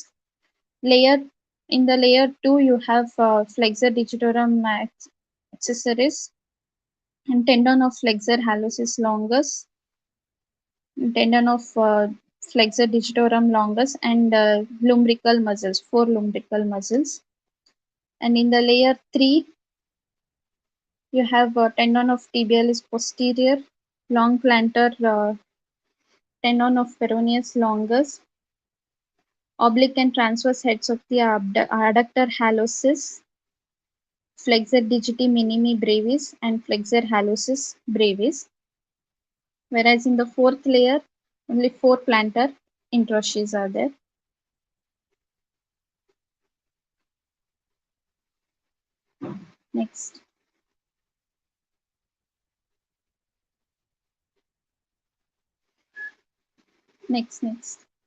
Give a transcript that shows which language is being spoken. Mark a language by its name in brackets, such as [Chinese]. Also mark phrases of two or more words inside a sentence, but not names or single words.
[English] Layer In the layer 2, you have flexor digitorum accessoris and tendon of flexor hallucis longus, tendon of flexor digitorum longus, and lumbrical muscles, four lumbrical muscles. And in the layer 3, you have tendon of tibialis posterior, long plantar tendon of peroneus longus, oblique and transverse heads of the adductor hallucis, flexor digiti minimi brevis, and flexor hallucis brevis. Whereas in the fourth layer, only four plantar introsseous are there. Next, next.